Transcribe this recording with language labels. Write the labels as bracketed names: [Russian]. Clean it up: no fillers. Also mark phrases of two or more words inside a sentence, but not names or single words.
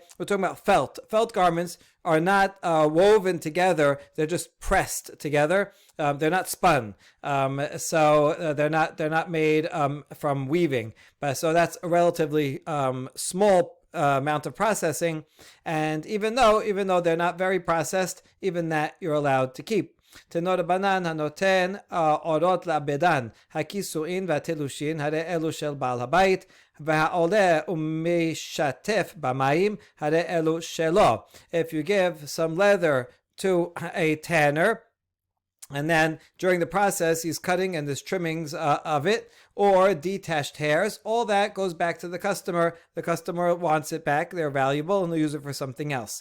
[English] We're talking about felt. Felt garments are not woven together; they're just pressed together. They're not spun, so they're not made from weaving. But so that's a relatively small amount of processing, and even though they're not very processed, even that you're allowed to keep. [Hebrew] טנור בנן הנותן עורות לעבדן הקיטועין והתלושין הרי אלו של בעל הבית והעולה ומשטף במים הרי אלו שלו. [English] If you give some leather to a tanner, and then during the process he's cutting and there's trimmings of it, or detached hairs, all that goes back to the customer. The customer wants it back, they're valuable, and they'll use it for something else.